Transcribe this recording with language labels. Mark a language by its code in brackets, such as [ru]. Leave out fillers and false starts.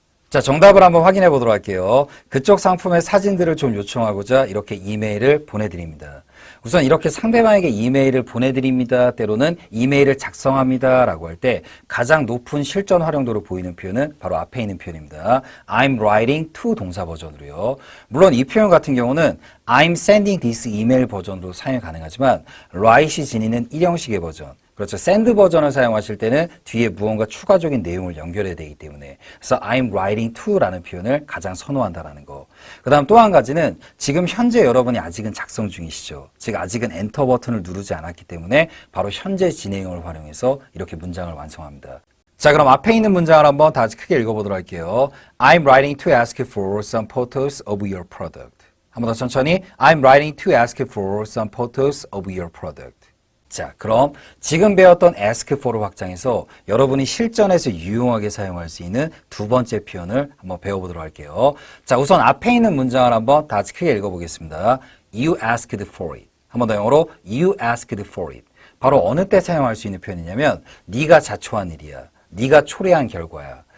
[ko] 자, 정답을 한번 확인해 보도록 할게요. 그쪽 상품의 사진들을 좀 요청하고자 이렇게 이메일을 보내드립니다. 우선 이렇게 상대방에게 이메일을 보내드립니다, 때로는 이메일을 작성합니다 라고 할 때 가장 높은 실전 활용도로 보이는 표현은 바로 앞에 있는 표현입니다. [en] I'm writing to [ko] 동사 버전으로요. 물론 이 표현 같은 경우는 [en] I'm sending this email [ko] 버전으로 사용이 가능하지만 write이 지니는 일형식의 버전, 그렇죠. send 버전을 사용하실 때는 뒤에 무언가 추가적인 내용을 연결해야 되기 때문에, 그래서 [en] I'm writing to [ko] 라는 표현을 가장 선호한다라는 거. 그 다음 또 한 가지는 지금 현재 여러분이 아직은 작성 중이시죠. 즉 아직은 엔터 버튼을 누르지 않았기 때문에 바로 현재 진행형을 활용해서 이렇게 문장을 완성합니다. 자, 그럼 앞에 있는 문장을 한번 다시 크게 읽어보도록 할게요. [en] I'm writing to ask for some photos of your product. [ko] 한 번 더 천천히. [en] I'm writing to ask for some photos of your product. [ko] 자, 그럼 지금 배웠던 ask for를 확장해서 여러분이 실전에서 유용하게 사용할 수 있는 두 번째 표현을 한번 배워보도록 할게요. 자, 우선 앞에 있는 문장을 한번 다 같이 크게 읽어보겠습니다. [en] You asked for it. [ko] 한 번 더 영어로 [en] You asked for it. [ko] 바로 어느 때 사용할 수 있는 표현이냐면 네가 자초한 일이야, 네가 초래한 결과야.